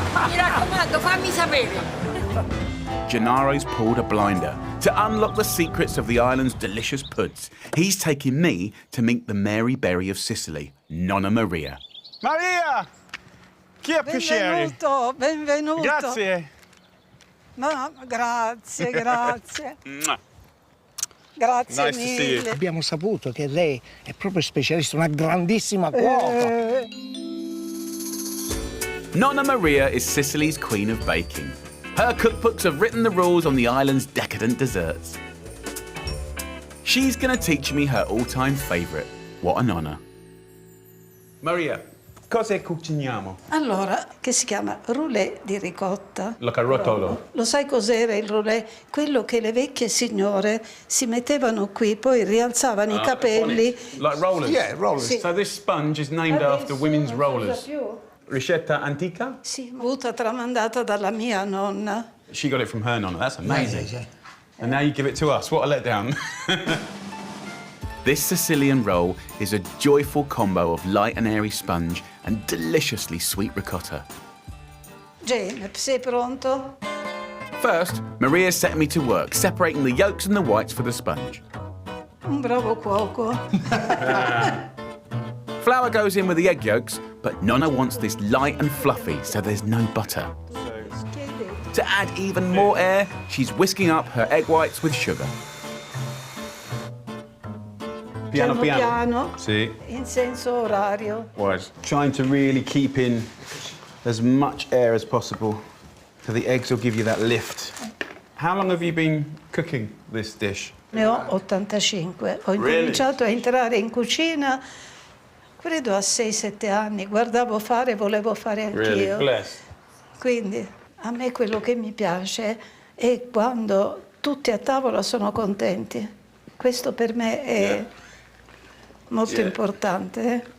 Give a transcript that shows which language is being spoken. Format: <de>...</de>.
<it>Mi raccomando, fammi sapere.</it> <en>Gennaro's pulled a blinder to unlock the secrets of the island's delicious puds. He's taking me to meet the Mary Berry of Sicily, Nonna Maria.</en> <it>Maria! Che piacere. Benvenuto, benvenuto. Grazie. Ma grazie, grazie. Grazie</it> <en>Nice to see you.</en> <it>mille. Abbiamo saputo che lei è proprio specialista, una grandissima cuoca.</it> <en>Nonna Maria is Sicily's queen of baking. Her cookbooks have written the rules on the island's decadent desserts. She's gonna teach me her all-time favourite. What an honour.</en> <it>Maria, cosa cuciniamo? Allora, che si chiama roulé di ricotta. La carotolo. Lo sai cos'era il roulé? Quello che le vecchie signore si mettevano qui, poi rialzavano i capelli.</it> <en>Like rollers? Yeah, rollers.</en> <it>Sì.</it> <en>So this sponge is named after women's</en> <it>non</it> <en>rollers.</en> <it>si usa più. Ricetta antica? Sì, avuta tramandata dalla mia nonna.</it> <en>She got it from her nonna. That's amazing. Yeah. And now you give it to us. What a letdown. This Sicilian roll is a joyful combo of light and airy sponge and deliciously sweet ricotta.</en> <it>Jane, sei pronto?</it> <en>First, Maria's setting me to work, separating the yolks and the whites for the sponge.</en> <it>Un bravo cuoco.</it> <en>Flour goes in with the egg yolks, but Nonna wants this light and fluffy, so there's no butter. To add even more air, she's whisking up her egg whites with sugar.</en> <it>Piano piano. piano,</it> <en>See?</en> <it>in senso orario.</it> <en>Was trying to really keep in as much air as possible, so the eggs will give you that lift. How long have you been cooking this dish?</en> <it>Ne ho 85. Ho incominciato a entrare in cucina, credo a 6-7 anni. Guardavo fare, volevo fare anch'io.</it> <en>Bless.</en> <it>Quindi a me quello che mi piace è quando tutti a tavola sono contenti. Questo per me è molto importante.</it>